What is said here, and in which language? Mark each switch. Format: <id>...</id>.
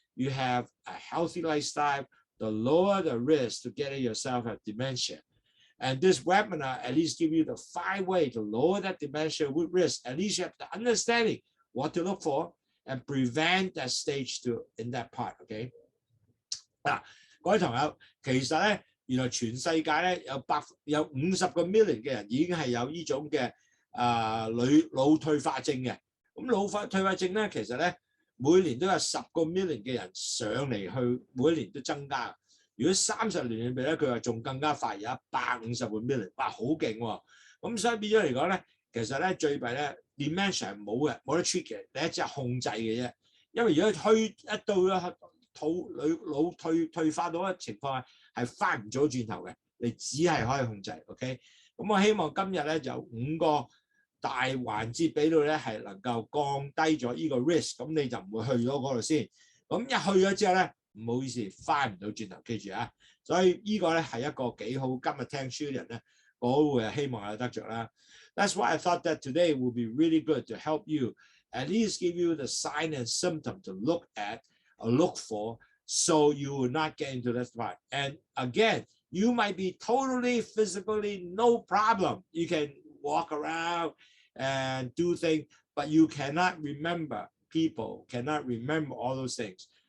<en>you have a healthy lifestyle, the lower the risk to getting yourself a dementia. And this webinar at least give you the 5 ways to lower that dementia with risk. At least you have the understanding what to look for and prevent that stage in that part. Okay.</en> <yue>嗱，各位朋友，其實咧，原來全世界咧有50個 million 嘅人已經係有呢種嘅腦退化症嘅。咁腦退化症咧，其實咧每年都有10個 million 嘅人上嚟去，每年都增加。如果30年裏邊咧，佢話仲更加快，有150個 million， 哇，好勁喎！咁所以變咗嚟講咧，其實咧最弊咧 dementia 係冇得 treat 嘅，第一隻係控制嘅啫。因為如果一到腦退化到嘅情況係翻唔到轉頭嘅，你只係可以控制。 OK， 咁我希望今日咧就5個大環節俾到咧係能夠降低咗呢個 risk， 咁你就唔會去咗嗰度先。咁一去咗之後咧，唔好意思，翻唔到轉頭，記住啊！所以呢個咧係一個幾好，今日聽書嘅人咧，我會希望有得着啦。</yue> <en>That's why I thought that today will be really good to help you, at least give you the sign and symptom to look at or look for, so you will not get into that spot. And again, you might be totally physically no problem. You can walk around and do things, but you cannot remember people, cannot remember all those things.</en>